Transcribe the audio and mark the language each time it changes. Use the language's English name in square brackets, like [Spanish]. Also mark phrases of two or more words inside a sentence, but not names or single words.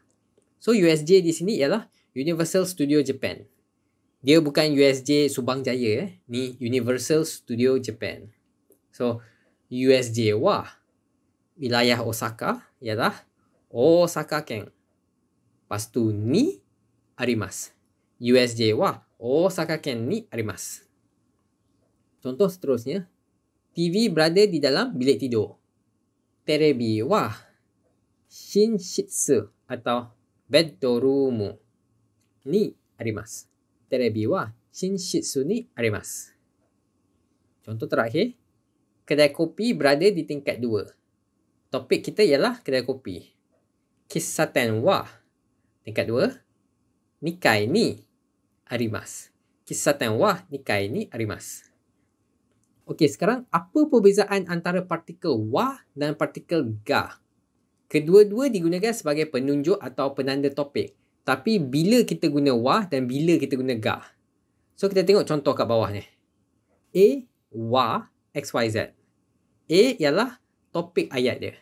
[Malay] So, USJ di sini ialah Universal Studio Japan. Dia bukan USJ Subang Jaya. Ni Universal Studio Japan. So, USJ wa wilayah Osaka ialah Osaka Ken. Lepas tu [Japanese] にあります. USJは大阪県にあります. [Malay] Contoh seterusnya, TV berada di dalam bilik tidur. [Japanese] テレビは寝室 atau bedroom にあります. テレビは寝室にあります. [Malay] Contoh terakhir, kedai kopi berada di tingkat 2. Topik kita ialah kedai kopi. [Japanese] 喫茶店は [Malay] tingkat 2. [Japanese] 二階にあります. 喫茶店は二階にあります. [Malay] Okey, sekarang apa perbezaan antara partikel wa dan partikel ga? Kedua-dua digunakan sebagai penunjuk atau penanda topik. Tapi bila kita guna wa dan bila kita guna ga. So, kita tengok contoh kat bawah ni. A, wa, XYZ. A ialah topik ayat dia.